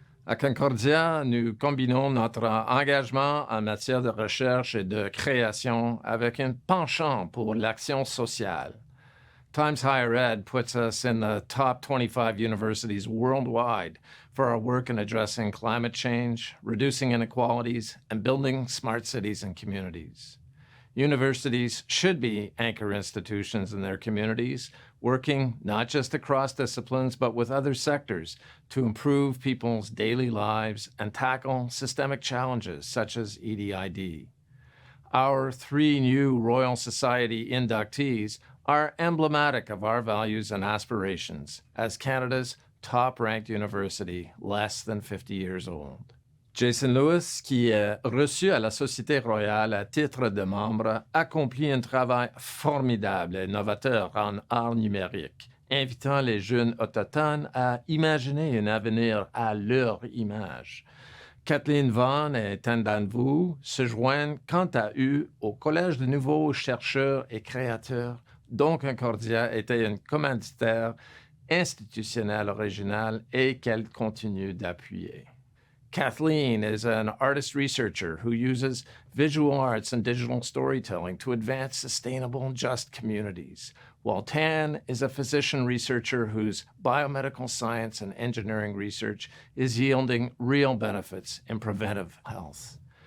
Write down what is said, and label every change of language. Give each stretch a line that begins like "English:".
French: À Concordia, nous combinons notre engagement en matière de recherche et de création avec un penchant pour l'action sociale.
English: Times Higher Ed puts us in the top 25 universities worldwide for our work in addressing climate change, reducing inequalities, and building smart cities and communities. Universities should be anchor institutions in their communities, working not just across disciplines, but with other sectors to improve people's daily lives and tackle systemic challenges such as EDID. Our 3 new Royal Society inductees are emblematic of our values and aspirations as Canada's top-ranked university less than 50 years old.
French: Jason Lewis, qui est reçu à la Société royale à titre de membre, accomplit un travail formidable et novateur en art numérique, invitant les jeunes autochtones à imaginer un avenir à leur image. Kathleen Vaughan et Tandan Vu se joignent quant à eux au Collège de nouveaux chercheurs et créateurs, dont Concordia était une commanditaire institutionnelle originale et qu'elle continue d'appuyer.
English: Kathleen is an artist researcher who uses visual arts and digital storytelling to advance sustainable and just communities, while Tan is a physician researcher whose biomedical science and engineering research is yielding real benefits in preventive health.